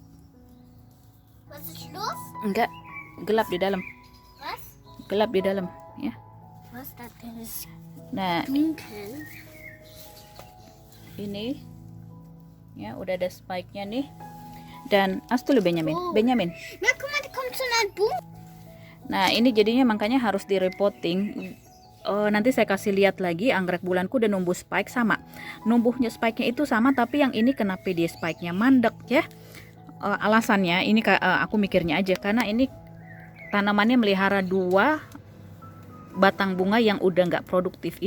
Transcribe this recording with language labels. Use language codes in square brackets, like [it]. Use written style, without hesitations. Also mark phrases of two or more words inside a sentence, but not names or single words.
[id] Enggak, gelap di dalam. Gelap di dalam ya. Nah, ini ya udah ada spike-nya nih. dan dulu Benjamin. Oh. Benjamin. [de] Na, guck mal, da kommt so ein Boom. [id] Nah, ini jadinya makanya harus direpotting. Nanti saya kasih lihat lagi anggrek bulanku udah numbuh spike sama. Numbuhnya spike-nya itu sama, tapi yang ini kenapa dia spike-nya mandek ya? Alasannya ini aku mikirnya aja karena ini tanamannya melihara 2 batang bunga yang udah nggak produktif.